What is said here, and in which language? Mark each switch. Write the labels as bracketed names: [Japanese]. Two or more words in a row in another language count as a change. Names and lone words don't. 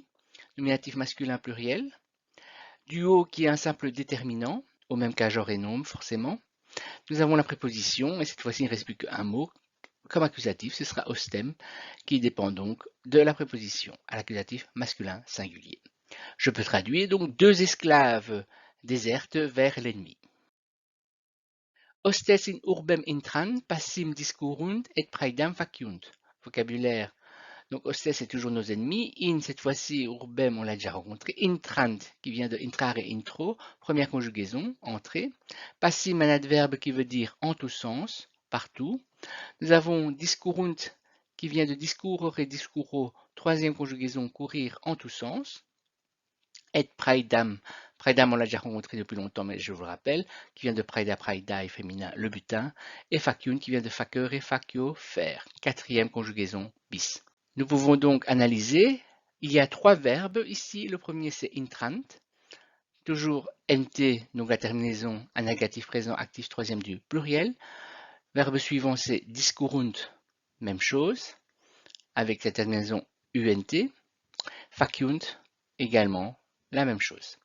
[French] Nominatif masculin pluriel. Duo qui est un simple déterminant, au même cas genre et nombre forcément. Nous avons la préposition, et cette fois-ci il ne reste plus qu'un mot. Comme accusatif, ce sera ostem, qui dépend donc de la préposition à l'accusatif masculin singulier. Je peux traduire donc deux esclaves désertent vers l'ennemi. [Latin] Hostes in urbem intran, passim discurrunt et praedam faciunt. [French] Vocabulaire. Donc hostes c'est toujours nos ennemis. In cette fois-ci, urbem on l'a déjà rencontré. Intrant qui vient de [Latin] intrare intro, [French] première conjugaison, entrée. Passim un adverbe qui veut dire en tous sens, partout. Nous avons discurrunt qui vient de [Latin] discurrere discurro, [French] troisième conjugaison, courir en tous sens. Et praedam, praedam on l'a déjà rencontré depuis longtemps, mais je vous le rappelle, qui vient de [Latin] praeda, praedai [French] féminin, le butin, et faciunt qui vient de [Latin] facere, facio, [French] faire, quatrième conjugaison, bis. Nous pouvons donc analyser, il y a trois verbes ici, le premier c'est intrant, toujours nt, donc la terminaison, un négatif présent, actif troisième du pluriel. Verbe suivant c'est discurrunt, même chose, avec la terminaison unt, faciunt, également la même chose.